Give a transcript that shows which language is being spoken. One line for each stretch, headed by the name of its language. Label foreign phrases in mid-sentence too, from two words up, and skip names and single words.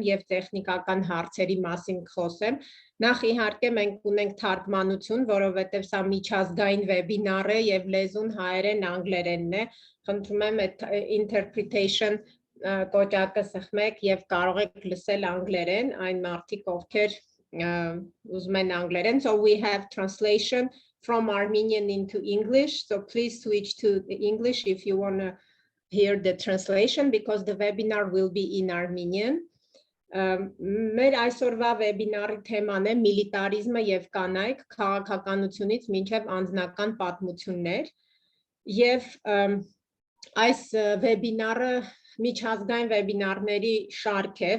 Armenian: և տեխնիկական հարցերի մասին խոսեմ, նախ իհարկե մենք ունենք թարգմանություն, որովհետև սա միջազգային վեբինար է և լեզուն հայերեն անգլերենն է, խնդրում եմ այդ interpretation կոճակը սխմեք և կարող եք լսել անգլերեն, այն մարդիկ ովքեր ուզում են անգլերեն,
English: so we have translation from Armenian into English, so please switch to English if you want to hear the translation because the webinar will be in Armenian.
Armenian: Մեր այսօրվա վեբինարի թեման է միլիտարիզմը և կանայք քաղաքականությունից մինչև անձնական պատմություններ և այս վեբինարը միջազգային վեբինարների շարք է,